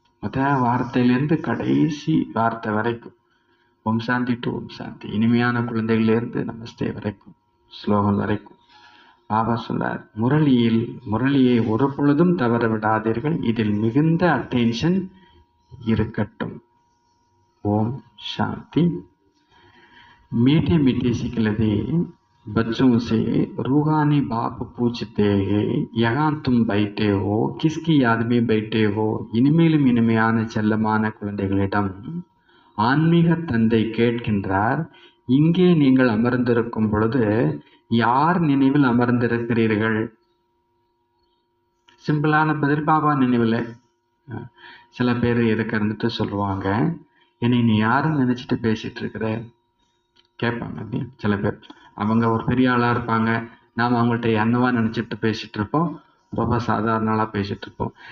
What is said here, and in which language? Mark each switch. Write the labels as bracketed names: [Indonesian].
[Tamil] முதல் வார்த்தையிலிருந்து கடைசி வார்த்தை வரைக்கும், ஓம் சாந்தி டு ஓம் சாந்தி, இனிமையான குழந்தைகளிலிருந்து நமஸ்தே வரைக்கும், ஸ்லோகம் வரைக்கும் பாபா சொன்னார், முரளியை ஒரு பொழுதும் தவற விடாதீர்கள், இதில் மிகுந்த அட்டென்ஷன் இருக்கட்டும். ஓம் சாந்தி. [Hindi] मीठे मीठे सिखलते बच्चों से रूहानी बाप पूछते हैं यहाँ तुम बैठे हो किसकी याद में बैठे हो [Tamil] இனிமேலும் இனிமையான செல்லமான குழந்தைகளிடம் ஆன்மீக தந்தை கேட்கின்றார், இங்கே நீங்கள் அமர்ந்திருக்கும் பொழுது யார் நினைவில் அமர்ந்திருக்கிறீர்கள்? சிம்பிளான பதில், பாபா நினைவில். சில பேர் எதுக்கு இருந்துட்டு சொல்லுவாங்க, என்னை நீ யாரும் நினைச்சிட்டு பேசிட்டு இருக்கிற கேட்பாங்க. சில பேர் அவங்க ஒரு பெரிய ஆளாக இருப்பாங்க, நாம் அவங்கள்ட்ட என்னவா நினச்சிட்டு பேசிகிட்டு இருப்போம், ரொம்ப சாதாரண ஆளாக பேசிகிட்டு இருப்போம்.